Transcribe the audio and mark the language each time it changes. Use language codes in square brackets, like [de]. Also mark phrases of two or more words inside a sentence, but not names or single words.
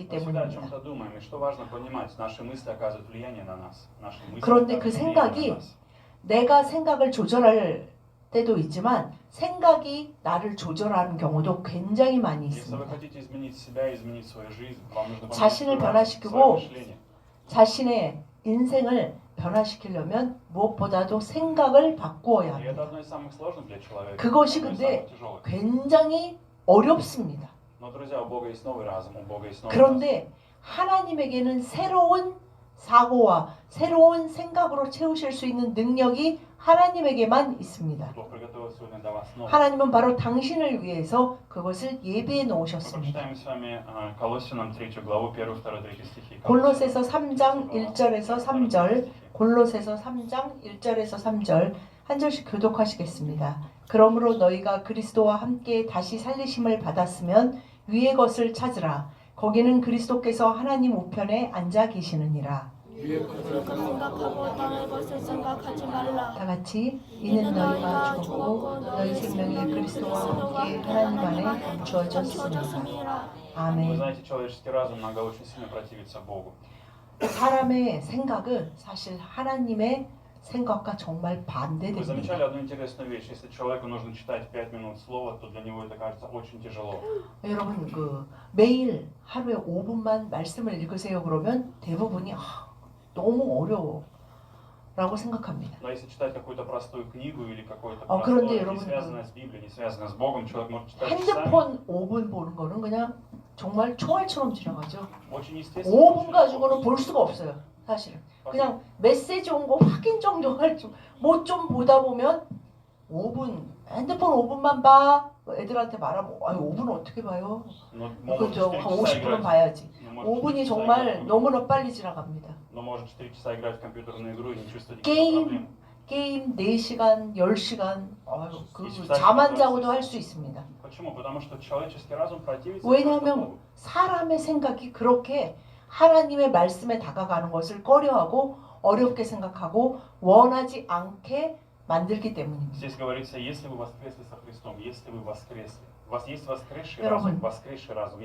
[ru] Мы всегда о [ko] 때문입니다. [ru] чем-то думаем, и что важно понимать, наши мысли оказывают влияние на нас. Наши мысли [ko] 그런데 그 [ru] оказывают влияние [ko] 생각이 [ru] на нас. [ko] 내가 생각을 조절할 때도 있지만 생각이 나를 조절하는 경우도 굉장히 많이 [ru] Если вы [ko] 있습니다. [ru] хотите изменить себя, изменить свою жизнь, вам нужно поменять [ko] 자신을 [ru] свой разум, [ko] 변화시키고 [ru] свое мышление. [ko] 자신의 인생을 변화시키려면 무엇보다도 생각을 바꾸어야 [ru] И это [ko] 합니다. [ru] одно из самых сложных для человека. [ko] 그것이 [ru] одно из [ko] 근데 [ru] самых тяжелых. [ko] 굉장히 어렵습니다. [ru] Но, друзья, у Бога есть новый разум, у Бога есть новый разум. [ko] 그런데 하나님에게는 새로운 사고와 새로운 생각으로 채우실 수 있는 능력이 하나님에게만 있습니다. [ru] Бог приготовил сегодня для вас новый. [ko] 하나님은 바로 당신을 위해서 그것을 예비해 [ru] Мы [ko] 놓으셨습니다. [ru] прочитаем с вами Колоссянам 3 главу, 1, 2, 3 стихи. [ko] 골로새서 3장 1절에서 3절, 골로새서 3장 1절에서 3절 한 절씩 교독하시겠습니다. 그러므로 너희가 그리스도와 함께 다시 살리심을 받았으면 위의 것을 찾으라. 거기는 그리스도께서 하나님 우편에 앉아 계시느니라. 위의 것을 생각하고 땅의 것을 생각하지 말라. 다 같이 이는 너희가 죽었고 너희 생명이 그리스도와 함께 하나님 안에 감추어졌습니다. 감추어졌습니다. [ru] Вы [ko] 아멘. [ru] знаете, человеческий разум иногда очень сильно противится Богу. [ko] 사람의 생각은 사실 하나님의 생각과 정말 [ru] Вы [ko] 반대됩니다. [ru] замечали одну интересную вещь. Если человеку нужно читать 5 минут слова, то для него это кажется очень тяжело. [ko] 여러분 매일 하루에 5분만 말씀을 읽으세요 그러면 대부분이 너무 어려워라고 생각합니다. [ru] Но если читать какую-то простую книгу или какое-то [ko] 그런데 [ru] простое, не [ko] 여러분, [ru] связанное с Библией, не связанное с Богом, человек может читать часами. [ko] 핸드폰 5분 보는 거는 그냥 정말 총알처럼 지나가죠. [ru] Очень естественно. [ko] 5분 [ru] очень [ko] 가지고는 [ru] легко. [ko] 볼 수가 없어요. 사실은 그냥 메시지 온 거 확인 정도 뭐 좀 보다 보면 5분 핸드폰 5분만 봐. 애들한테 말하면 5분 어떻게 봐요? [ru] Но может [ko] 그죠? [ru] 4 [ko] 한 [ru] часа [ko] 50분은 [ru] играть. [ko] 봐야지. [ru] Но может [ko] 5분이 [ru] 4 часа [ko] 정말 [ru] играть в- [ko] 너무나 빨리 지나갑니다. [ru] Но может 4 часа играть в компьютерную игру и не чувствовать [ko] 게임, [ru] никаких проблем. [ko] 게임 4시간, 10시간 이십사 잠 안 시간 자고도 할수 할 수 있습니다. [ru] Почему? Потому что человеческий разум противится [ko] 왜냐하면 [ru] Богу. [ko] 사람의 생각이 그렇게 하나님의 말씀에 다가가는 것을 꺼려하고 어렵게 생각하고 원하지 않게 만들기 때문입니다. [ru] Здесь говорится, если вы воскресли со Христом, если вы воскресли. У вас есть воскресший [ko] 여러분, [ru] разум, воскресший разум.